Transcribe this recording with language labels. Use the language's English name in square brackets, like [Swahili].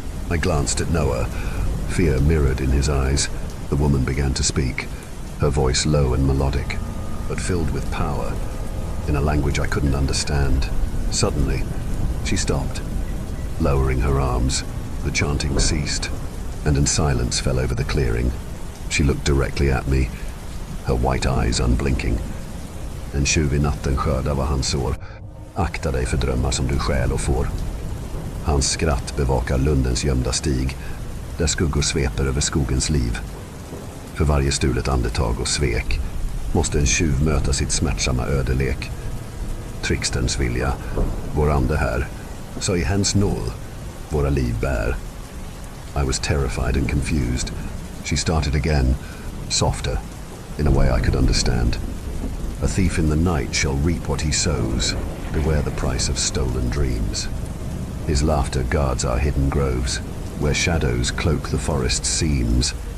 [English] I glanced at Noah, fear mirrored in his eyes. The woman began to speak, her voice low and melodic, but filled with power, in a language I couldn't understand. Suddenly, she stopped. Lowering her arms, the chanting ceased, and in silence fell over the clearing. She looked directly at me, her white eyes unblinking. [Swedish] "En tjuv I natten skördar vad han sår. Akta dig för drömmar som du stjäl och får." Hans skratt bevakar lundens gömda stig, där skuggor sveper över skogens liv. För varje stulet andetag och svek måste en tjuv möta sitt smärtsamma ödelek. Tricksterns vilja, vår ande här, så i hens nåd våra liv bär. [English] I was terrified and confused. She started again, softer, in a way I could understand. "A thief in the night shall reap what he sows. Beware the price of stolen dreams. His laughter guards our hidden groves, where shadows cloak the forest's seams.